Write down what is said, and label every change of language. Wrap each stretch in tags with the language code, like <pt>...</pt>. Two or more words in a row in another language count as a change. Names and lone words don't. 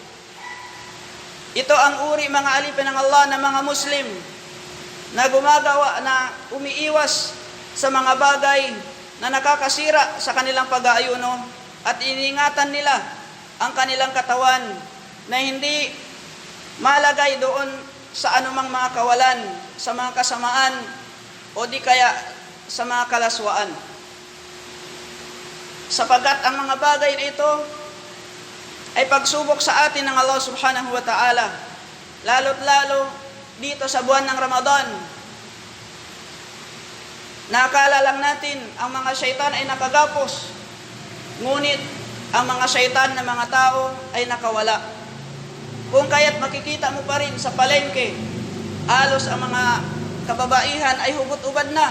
<tl>Ito ang uri, mga alipin ng Allah, na mga Muslim na gumagawa, na umiiwas sa mga bagay na nakakasira sa kanilang pag-aayuno at iniingatan nila ang kanilang katawan na hindi malagay doon sa anumang mga kawalan, sa mga kasamaan o di kaya sa mga kalaswaan. sapagkat ang mga bagay na ito ay pagsubok sa atin ng Allah</tl> <ar>سبحانه وتعالى,</ar> <tl>lalo't lalo dito sa buwan ng Ramadan. Nakakala lang natin ang mga syaitan ay nakagapos, ngunit ang mga syaitan na mga tao ay nakawala. Kung kaya't makikita mo pa rin sa palengke, halos ang mga kababaihan ay hubot-ubad na.</tl>